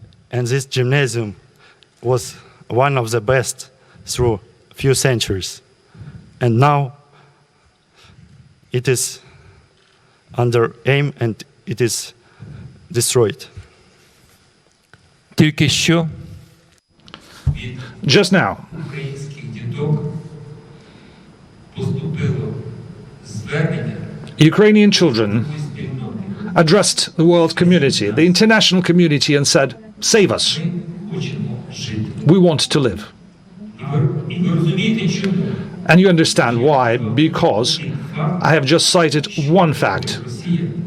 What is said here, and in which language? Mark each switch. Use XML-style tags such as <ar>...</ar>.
<en>And this gymnasium was one of the best through a few centuries. And now it is under aim and it is destroyed.</en> <uk>Тільки що</uk> <en>Just now,</en> <uk>українських діток поступило звернення</uk> <en>Ukrainian children</en> <uk>спільноти.</uk> <en>addressed the world community, the international community, and said, "Save us.</en> <uk>Хочемо жити.</uk> <en>We want to live."</en> <uk>І ви розумієте, чому?</uk> <en>And you understand why, because I have just cited one fact</en> <uk>Росія</uk>